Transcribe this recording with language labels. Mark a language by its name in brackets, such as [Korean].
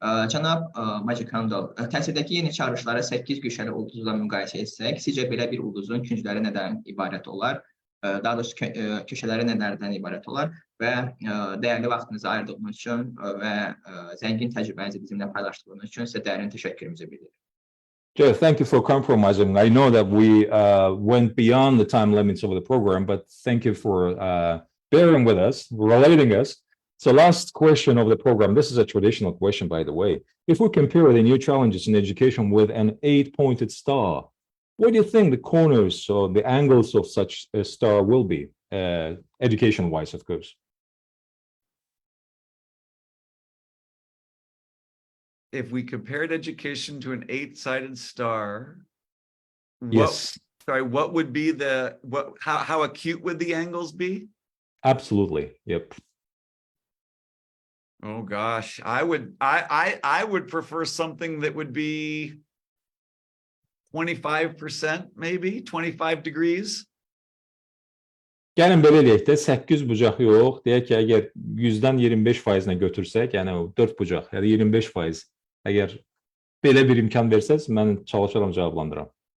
[Azerbaijani] Cənab Maajioncalda, təhsildəki yeni çağırışları 8 güşəli ulduzla müqayisə etsək, sizcə belə bir ulduzun küncləri nədən ibarət olar? Daha doğrusu köşələri nələrdən ibarət olar? Və dəyərli vaxtınızı ayırdığınız üçün və zəngin təcrübənizi bizimlə paylaşdığınız üçün sizə dərin təşəkkürümüzü bildiririk. [English] Jeff, thank you for compromising. I know that we went beyond the time limits of the program, but thank you for bearing with us, relating us. So last question of the program, this is a traditional question, by the way. If we compare the new challenges in education with an 8-pointed star, what do you think the corners or the angles of such a star will be, education-wise, of course? If we compared education to an 8-sided star, Yes. what would be how acute would the angles be? Absolutely. Yep. Oh gosh, I would prefer something that would be 25%, maybe 25 degrees. [Azerbaijani] Gəlin belə eləyək də 8 bucaq yox, deyək ki, əgər 100-dən 25%-nə götürsək, yəni 4 bucaq, yəni 25%, əgər belə bir imkan versəz, mən çalışaram cavablandıram.